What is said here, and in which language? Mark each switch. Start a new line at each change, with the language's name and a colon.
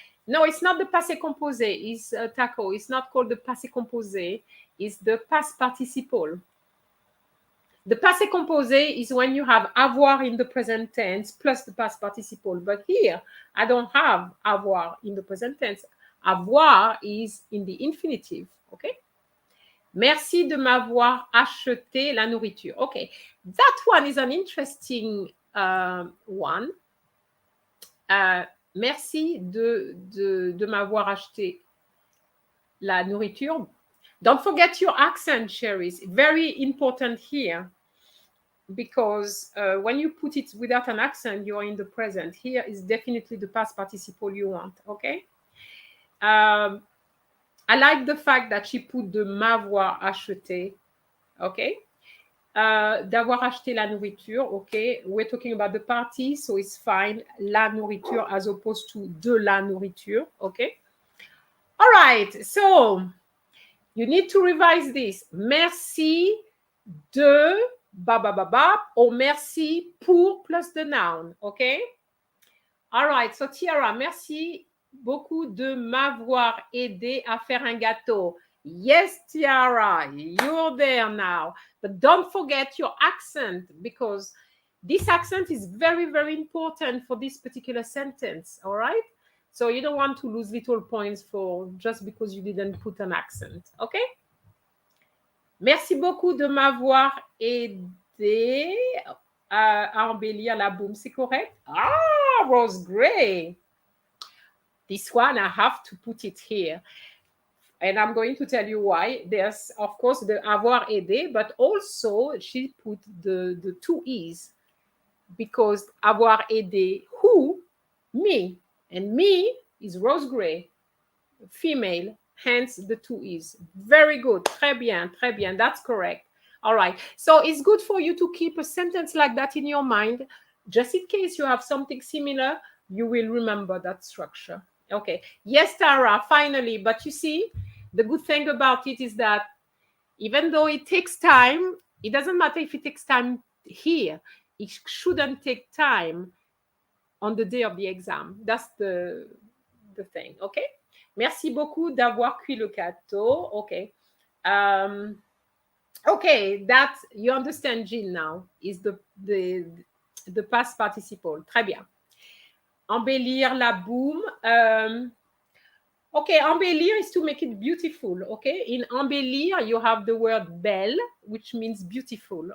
English: No, it's not the passé composé. It's taco. It's not called the passé composé. It's the past participle. The passé composé is when you have avoir in the present tense plus the past participle. But here, I don't have avoir in the present tense. Avoir is in the infinitive. Okay?
French: Merci de m'avoir acheté la nourriture.
English: Okay, that one is an interesting one.
French: Merci de m'avoir acheté la nourriture.
English: Don't forget your accent, Cherise. Very important here, because when you put it without an accent, you're in the present. Here is definitely the past participle you want. Okay. I like the fact that she put
French: de m'avoir acheté,
English: okay?
French: D'avoir acheté la nourriture, okay?
English: We're talking about the party, so it's fine.
French: La nourriture
English: as opposed to
French: de la nourriture,
English: okay? All right, so you need to revise this.
French: Merci de ba ba ba ba,
English: or merci pour plus the noun, okay? All right, so
French: Tiara, merci beaucoup de m'avoir aidé à faire un gâteau.
English: Yes, Tiara, you're there now. But don't forget your accent, because this accent is very, very important for this particular sentence, all right? So you don't want to lose little points for just because you didn't put an accent, okay?
French: Merci beaucoup de m'avoir aidé à embellir la boum, c'est correct?
English: Ah, Rose Gray. This one, I have to put it here. And I'm going to tell you why. There's, of course, the avoir aidé, but also she put the two E's, because avoir aidé who? Me. And me is Rose Gray, female, hence the two E's. Very good.
French: Très bien, très bien.
English: That's correct. All right. So it's good for you to keep a sentence like that in your mind. Just in case you have something similar, you will remember that structure. Okay. Yes, Tara, finally. But you see, the good thing about it is that even though it takes time, it doesn't matter if it takes time here. It shouldn't take time on the day of the exam. That's the thing. Okay.
French: Merci beaucoup d'avoir cuit le gâteau.
English: Okay. Okay, that you understand, Jill, now is the past participle.
French: Très bien. Embellir la boum.
English: Okay, embellir is to make it beautiful. Okay, in embellir you have the word belle, which means beautiful.